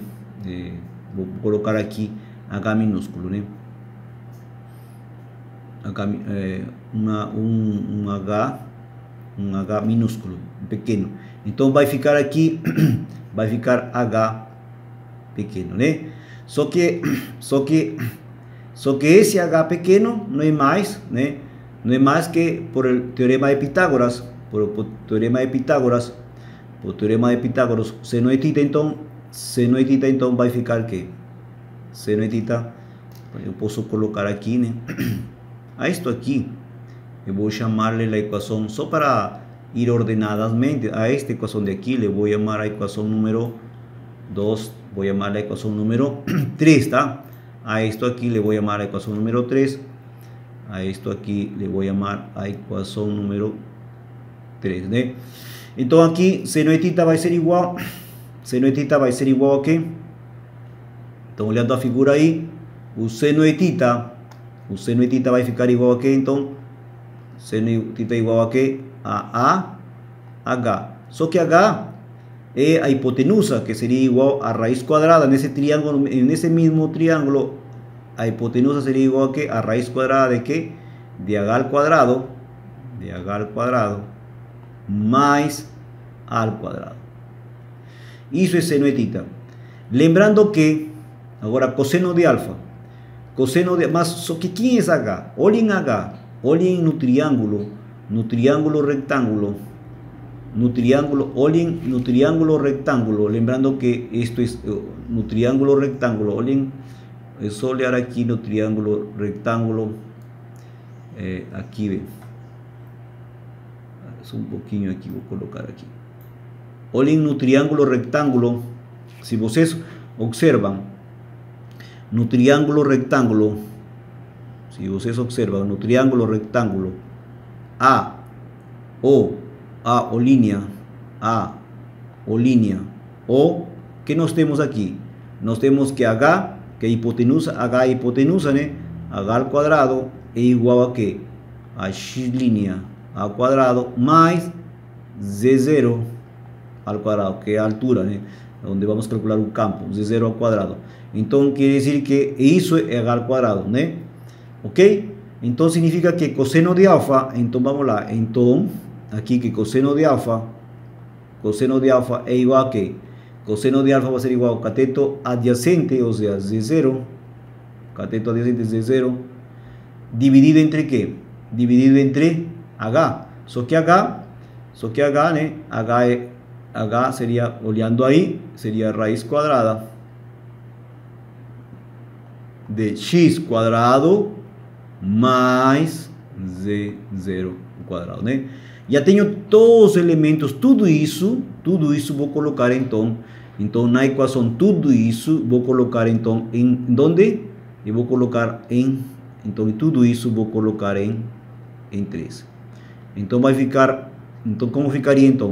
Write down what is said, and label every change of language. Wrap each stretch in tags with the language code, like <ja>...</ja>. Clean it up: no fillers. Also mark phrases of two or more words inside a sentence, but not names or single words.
<es>Voy a colocar aquí H minúsculo, ¿no? Un H minúsculo, pequeño. Entonces va a ficar aquí, va a ficar H pequeño, ¿no?</es> <pt>Só que Só que esse H pequeno não é mais, né? Não é mais que por o teorema de Pitágoras, por teorema de Pitágoras, seno de θ, então vai ficar que seno de θ, eu posso colocar aqui, né? A isto aqui, eu vou chamar-lhe a equação, só para ir ordenadamente, a esta equação de aqui, le vou chamar a equação número 2, vou chamar a equação número 3, tá?</pt> <es>A esto aquí le voy a llamar a ecuación número 3. A esto aquí le voy a llamar a ecuación número 3, ¿né? Entonces aquí seno de θ va a ser igual. Seno de θ va a ser igual a qué? Entonces,</es> <pt>olhando a figura ahí, o seno de θ vai ficar igual a qué?</pt> <es>Entonces, seno de θ igual a qué? A H.</es> <pt>Só que H é a hipotenusa,</pt> <es>que sería igual a raíz cuadrada en ese triángulo, en ese mismo triángulo. A hipotenusa sería igual a que a raíz cuadrada de qué? De H al cuadrado, más A al cuadrado.</es> <pt>Isso é seno de θ. Lembrando que agora coseno de alfa, mas só que quem é H? Olhem H, olhem no triângulo rectángulo. Olhem no triângulo rectángulo, lembrando que</pt> <es>esto es</es> <pt>no triángulo rectángulo, olhem, é só olhar aqui no triângulo rectángulo, aqui, ve, um pouquinho aqui, vou colocar aqui, olhem no triângulo rectángulo, se vocês observam, no triângulo rectángulo, A o línea, O, que nós temos aqui? Nós temos que H, que é hipotenusa, né? H</pt> <es>al cuadrado</es> <pt>é igual a quê? A x línea ao quadrado mais Z0</pt> <es>al cuadrado,</es> <pt>que é a altura, né? Onde vamos calcular o campo, Z0 ao quadrado. Então, quer dizer que isso é H</pt> <es>al cuadrado,</es> <pt>né?</pt> <es>Ok?</es> <pt>Então, significa que coseno de alfa, então vamos lá,</pt> <es>então aquí que coseno de alfa es igual a que coseno de alfa va a ser igual a cateto adyacente, o sea, Z0, cateto adyacente Z0, dividido entre qué? Dividido entre H.</es> <pt>So que</pt> <es>H, ¿né? H sería, oleando ahí, sería raíz cuadrada de x cuadrado más Z0 cuadrado,</es> <pt>né? Já tenho todos os elementos, tudo isso vou colocar então na equação, tudo isso vou colocar então em onde? Eu vou colocar então tudo isso vou colocar em 3. Então vai ficar, então como ficaria então?</pt>